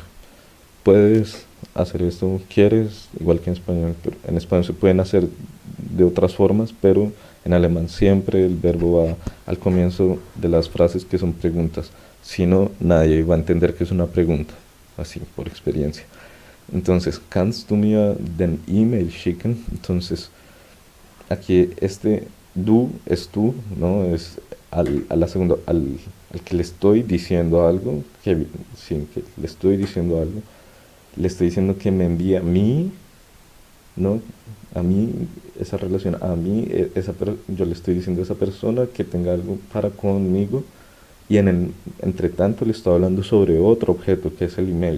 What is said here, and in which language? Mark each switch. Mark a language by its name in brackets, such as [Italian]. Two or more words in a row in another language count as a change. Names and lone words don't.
[Spanish] Puedes hacer esto, quieres, igual que en español, pero en español se pueden hacer de otras formas, pero en alemán siempre el verbo va al comienzo de las frases que son preguntas. Si no, nadie va a entender que es una pregunta, así por experiencia. Entonces, [German] kannst du mir den E-Mail schicken? [Spanish] Entonces, aquí du es tú, ¿no? Es a la segunda, al que le estoy diciendo algo, sí, que le estoy diciendo algo, le estoy diciendo que me envíe a mí, ¿no? A mí, esa relación, a mí, yo le estoy diciendo a esa persona que tenga algo para conmigo, y entre tanto le estoy hablando sobre otro objeto que es el email.